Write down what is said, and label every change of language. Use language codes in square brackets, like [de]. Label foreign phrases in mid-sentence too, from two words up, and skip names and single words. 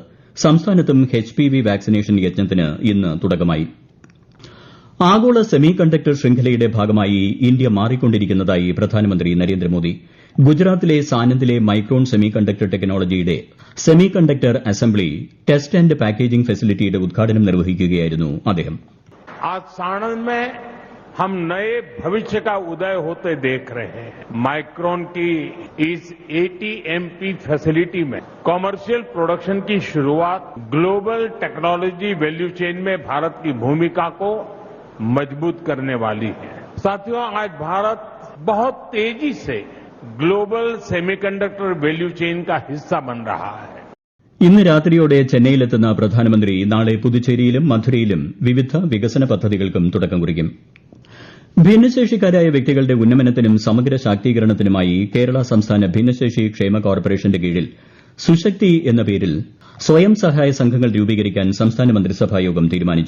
[ml] സംസ്ഥാനത്തും HPV വാക്സിനേഷൻ യജ്ഞത്തിന് ഇന്ന് തുടക്കമായി. ആഗോള സെമി കണ്ടക്ടർ ശൃംഖലയുടെ ഭാഗമായി ഇന്ത്യ മാറിക്കൊണ്ടിരിക്കുന്നതായി പ്രധാനമന്ത്രി നരേന്ദ്രമോദി. ഗുജറാത്തിലെ സാനന്ദിലെ മൈക്രോൺ സെമി കണ്ടക്ടർ ടെക്നോളജിയുടെ സെമി കണ്ടക്ടർ അസംബ്ലി, ടെസ്റ്റ് ആന്റ് പാക്കേജിംഗ് ഫെസിലിറ്റിയുടെ ഉദ്ഘാടനം നിർവഹിക്കുകയായിരുന്നു അദ്ദേഹം. [hi] आज सानंद में हम नए भविष्य का उदय होते देख रहे हैं. माइक्रोन की इस ATMP फैसिलिटी में कॉमर्शियल प्रोडक्शन की शुरुआत ग्लोबल टेक्नोलॉजी वैल्यू चेन में भारत की भूमिका को मजबूत करने वाली है. साथियों, आज भारत बहुत तेजी से ग्लोबल सेमीकंडक्टर वैल्यू चेन का हिस्सा बन रहा है. [ml] ഇന്ന് രാത്രിയോടെ ചെന്നൈയിലെത്തുന്ന പ്രധാനമന്ത്രി നാളെ പുതുച്ചേരിയിലും മധുരയിലും വിവിധ വികസന പദ്ധതികൾക്കും തുടക്കം കുറിക്കും. ഭിന്നശേഷിക്കാരായ വ്യക്തികളുടെ ഉന്നമനത്തിനും സമഗ്ര ശാക്തീകരണത്തിനുമായി കേരള സംസ്ഥാന ഭിന്നശേഷി ക്ഷേമ കോർപ്പറേഷന്റെ കീഴിൽ സുശക്തി എന്ന പേരിൽ സ്വയം സഹായ സംഘങ്ങൾ രൂപീകരിക്കാൻ സംസ്ഥാന മന്ത്രിസഭായോഗം തീരുമാനിച്ചു.